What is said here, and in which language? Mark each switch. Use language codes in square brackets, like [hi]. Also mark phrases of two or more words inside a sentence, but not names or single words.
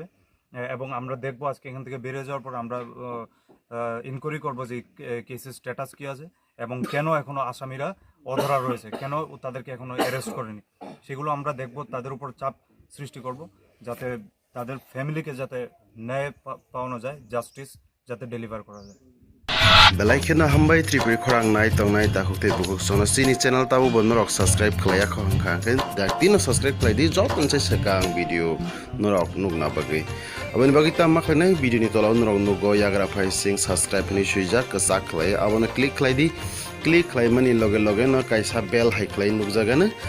[bn] এবং আমরা দেখবো আজকে এখান থেকে বেরিয়ে যাওয়ার পর আমরা ইনকোয়ারি করবো যে কেসের স্ট্যাটাস কী আছে এবং কেন এখনও আসামিরা অধরা রয়েছে, কেন তাদেরকে এখনও অ্যারেস্ট করেনি, সেগুলো আমরা দেখবো। তাদের উপর চাপ সৃষ্টি করব যাতে তাদের ফ্যামিলিকে যাতে ন্যায় পাওয়ানো যায়, জাস্টিস যাতে ডেলিভার করা যায়। [trp] Belaikena hambai tripuri khorang nai tongnai takukte bukuk sono sini channel tabu bonnorok subscribe khlaya khongkha dak tino subscribe khlai di jot nse sekang video norok nugna bagi aboni bagi ta makhnai video ni tola norok nugo yagra phai sing subscribe ni suijak kasak khlai abona click khlai mani loge no kaisa bell hai khlai nugjagana